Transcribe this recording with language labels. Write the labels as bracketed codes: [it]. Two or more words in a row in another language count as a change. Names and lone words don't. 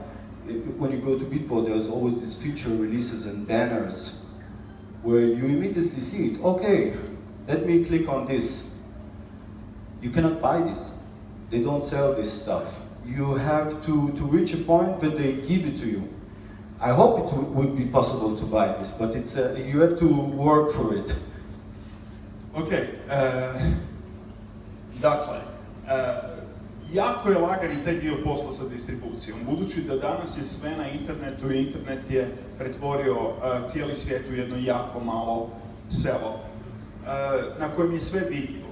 [en] When you go to Beatport, there's always these feature releases and banners where you immediately see it. Okay, let me click on this. You cannot buy this. They don't sell this stuff. You have to reach a point where they give it to you. I hope it would be possible to buy this, but it's you have to work for it. [hr] Ok, dakle, jako je lagan i taj dio posla sa distribucijom, budući da danas je sve na internetu i internet je pretvorio cijeli svijet u jedno jako malo selo, na kojem je sve vidljivo.